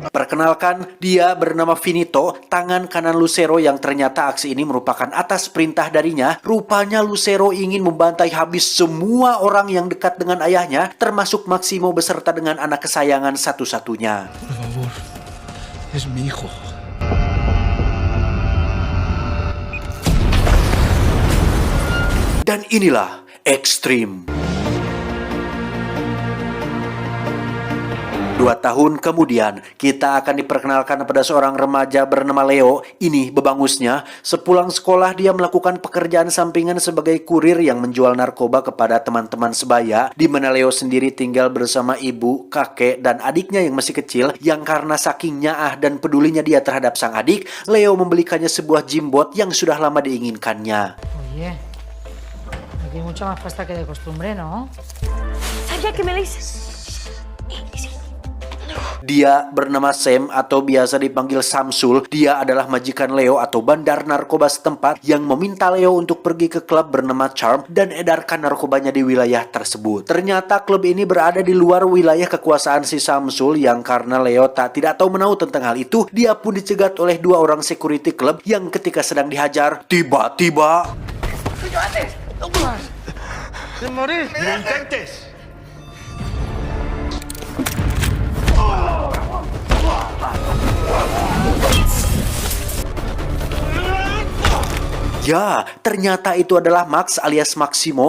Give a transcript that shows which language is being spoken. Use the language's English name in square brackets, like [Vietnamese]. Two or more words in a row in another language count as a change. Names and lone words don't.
[Indonesian] Perkenalkan, dia bernama Finito, tangan kanan Lucero yang ternyata aksi ini merupakan atas perintah darinya. Rupanya Lucero ingin membantai habis semua orang yang dekat dengan ayahnya, termasuk Maximo beserta dengan anak kesayangan satu-satunya. [Spanish] Por favor, es mi hijo. [Indonesian] Dan inilah ekstrim. 2 tahun kemudian, kita akan diperkenalkan pada seorang remaja bernama Leo. Ini bebangusnya. Sepulang sekolah, dia melakukan pekerjaan sampingan sebagai kurir yang menjual narkoba kepada teman-teman sebaya, di mana Leo sendiri tinggal bersama ibu, kakek, dan adiknya yang masih kecil, yang karena saking nyaah dan pedulinya dia terhadap sang adik, Leo membelikannya sebuah jimbot yang sudah lama diinginkannya. [Spanish] Oye, aquí hay mucha más pasta que de costumbre, ¿no? Sabía que me la dices. [Indonesian] Dia bernama Sam atau biasa dipanggil Samsul. Dia adalah majikan Leo atau bandar narkoba setempat yang meminta Leo untuk pergi ke klub bernama Charm dan edarkan narkobanya di wilayah tersebut. Ternyata klub ini berada di luar wilayah kekuasaan si Samsul, yang karena Leo tidak tahu menahu tentang hal itu, dia pun dicegat oleh 2 orang security klub yang ketika sedang dihajar, tiba-tiba ya, ternyata itu adalah Max alias Maximo.